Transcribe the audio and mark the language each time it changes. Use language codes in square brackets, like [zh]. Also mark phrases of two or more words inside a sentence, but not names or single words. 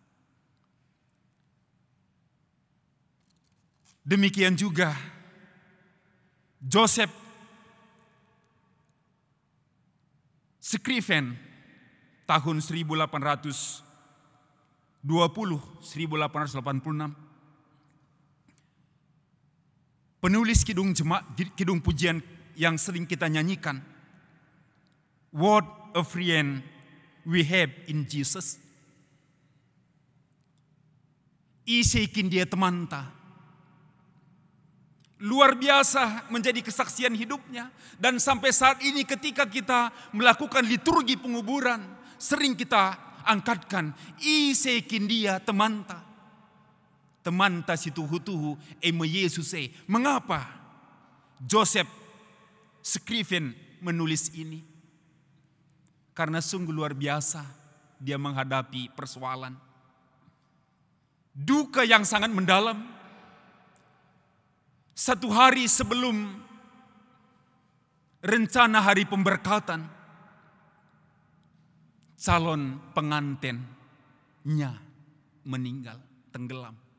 [id] Demikian juga Joseph Scriven tahun 1820-1886 penulis kidung pujian yang sering kita nyanyikan, [en] What a friend we have in Jesus. [btx] Isaikin dia temanta. [id] Luar biasa menjadi kesaksian hidupnya. Dan sampai saat ini ketika kita melakukan liturgi penguburan, sering kita angkatkan, [btx] Isaikin dia temanta. Temanta si tuhu-tuhu eme Yesuse. [id] Mengapa Joseph Scriven menulis ini? Karena sungguh luar biasa dia menghadapi persoalan. Duka yang sangat mendalam. Satu hari sebelum rencana hari pemberkatan, calon pengantinnya meninggal, tenggelam.